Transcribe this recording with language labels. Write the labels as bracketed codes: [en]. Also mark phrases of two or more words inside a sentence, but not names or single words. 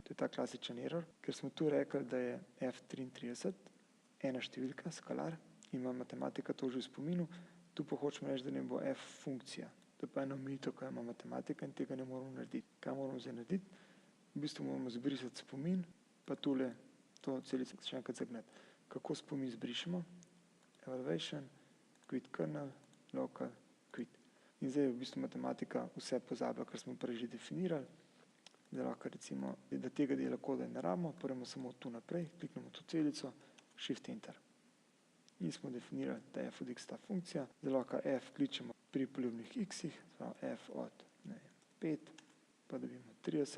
[sl] To je ta klasičen error, ker smo tu rekli, da je F33 ena številka, skalar, ima matematika to že v spominu, tu pa hočemo reči, da ne bo F funkcija. To je pa eno omejitev, ko ima matematika in tega ne moramo narediti. Kaj moramo zdaj narediti? V bistvu moramo zbrisati spomin, pa tule to celico še enkrat zagnati. Kako spomin zbrišemo? [en] Evaluation, quit kernel, local, quit. [sl] In zdaj je v bistvu matematika vse pozabila, kar smo prej že definirali. Da lahko recimo, da tega dela koda ne rabimo, premo samo tu naprej, kliknemo to celico, [en] Shift Enter. [sl] In smo definirali, da je F od x ta funkcija, da lahko F kličemo pri poljubnih x-ih, F od 5, pa dobimo 30.